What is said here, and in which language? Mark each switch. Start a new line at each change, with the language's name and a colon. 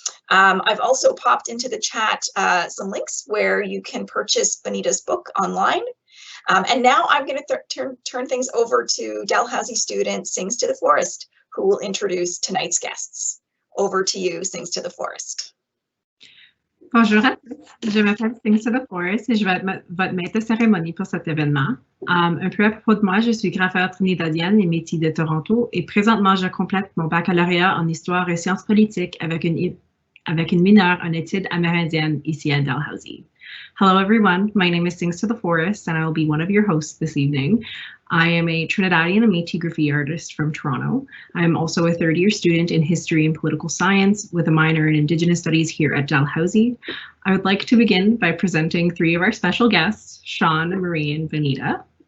English: I've also popped into the chat some links where you can purchase Bonita's book online. And now I'm going to turn things over to Dalhousie student Sings to the Forest, who will introduce tonight's guests. Over to you, Sings to the Forest.
French: Bonjour à tous, je m'appelle Sings to the Forest et je vais être votre maître de cérémonie pour cet événement. Un peu à propos de moi, je suis graffeur trinidadienne et métis de Toronto et présentement je complète mon baccalauréat en histoire et sciences politiques avec une mineure en études amérindiennes ici à Dalhousie.
English: Hello everyone, my name is Sings to the Forest and I will be one of your hosts this evening. I am a Trinidadian and Métis graffiti artist from Toronto. I am also a third-year student in history and political science with a minor in Indigenous studies here at Dalhousie. I would like to begin by presenting three of our special guests, Sean, Marie, and Bonita.